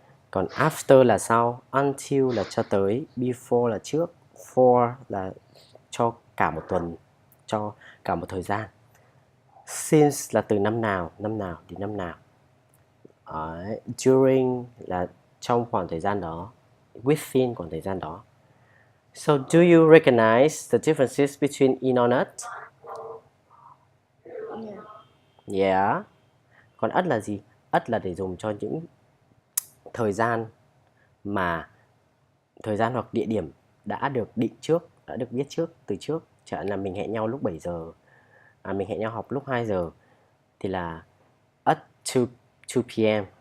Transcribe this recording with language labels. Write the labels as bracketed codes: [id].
[vi] Còn after là sau, until là cho tới, before là trước, for là cho cả một tuần, cho cả một thời gian. Since là từ năm nào đến năm nào. During là trong khoảng thời gian đó, within khoảng thời gian đó. [en] So do you recognize the differences between in or not? Yeah. [vi] Yeah. Còn at là gì? At là để dùng cho những thời gian mà thời gian hoặc địa điểm đã được định trước, đã được biết trước từ trước. Chẳng hạn là mình hẹn nhau lúc 7 giờ, mình hẹn nhau học lúc 2 giờ thì là at 2 p.m.